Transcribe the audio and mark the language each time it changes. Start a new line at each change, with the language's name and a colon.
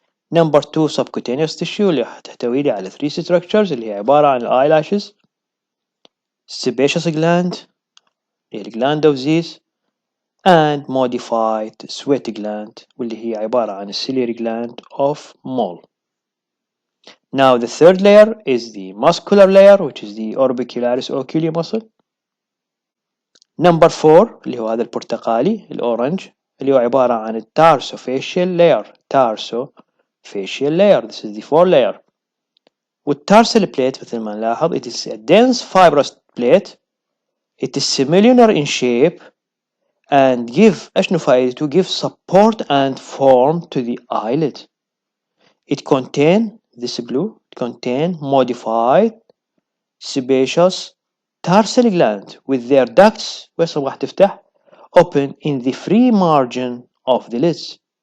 English: Number two, subcutaneous tissue
Arabic: اللي تحتوي لي على
English: three structures اللي هي عبارة عن eyelashes, sebaceous gland, the gland of Zeiss, and modified sweat gland
Arabic: واللي هي عبارة عن
English: ciliary gland of mole. Now the third layer is the muscular layer which is the orbicularis oculi muscle.
Arabic: Number 4 اللي هو هذا البرتقالي الأورنج اللي هو عبارة عن tarsofacial layer.
English: Tarsofacial layer. This is the 4 layer. والتارسل plate
Arabic: مثل ما نلاحظ
English: it is a dense fibrous plate. It is similar in shape and give
Arabic: اشنو فائدته؟
English: give support and form to the eyelid. It contain this blue. It contain modified sebaceous tarsal gland with their ducts
Arabic: بس راح تفتح
English: open in the free margin of the lids.